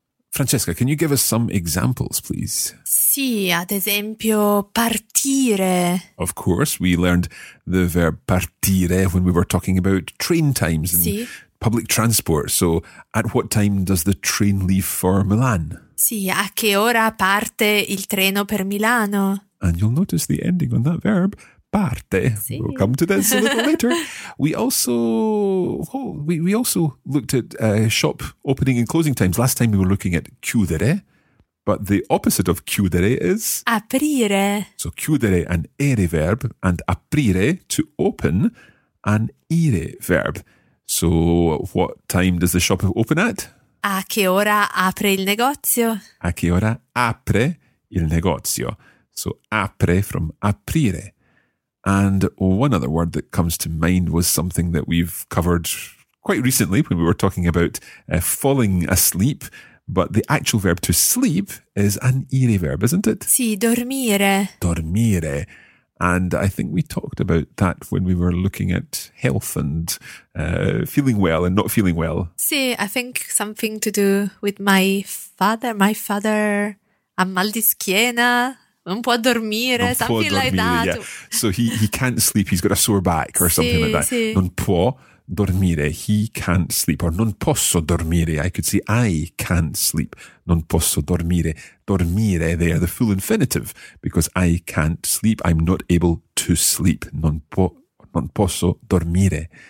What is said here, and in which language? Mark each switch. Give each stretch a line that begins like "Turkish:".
English: Francesca, can you give us some examples, please?
Italian: Sì, ad esempio, partire.
English: Of course, we learned the verb partire when we were talking about train times and public transport. So, at what time does the train leave for Milan?
Italian: Sì, a che ora parte il treno per Milano?
English: And you'll notice the ending on that verb, parte.
Italian: Sì.
English: We'll come to this a little later. We also looked at shop opening and closing times. Last time we were looking at chiudere. But the opposite of chiudere is...
Italian: aprire.
English: So chiudere, an ere verb, and aprire, to open, an ire verb. So what time does the shop open at?
Italian: A che ora apre il negozio? A che ora apre il negozio?
English: So apre from aprire. And one other word that comes to mind was something that we've covered quite recently when we were talking about falling asleep. But the actual verb to sleep is an ire verb, isn't it?
Italian: Sì, dormire. Dormire.
English: And I think we talked about that when we were looking at health and feeling well and not feeling well. Sì, I think something to do with my father. My father
Italian: ha mal di schiena. Non può dormire, non
English: something
Italian: può dormire,
English: like that. Yeah. So he can't sleep. He's got a sore back or something like that.
Italian: Sì. Non può dormire.
English: He can't sleep. Or
Italian: non posso dormire.
English: I could say I can't sleep.
Italian: Non posso dormire.
English: Dormire there, the full infinitive. Because I can't sleep. I'm not able to sleep.
Italian: Non posso dormire.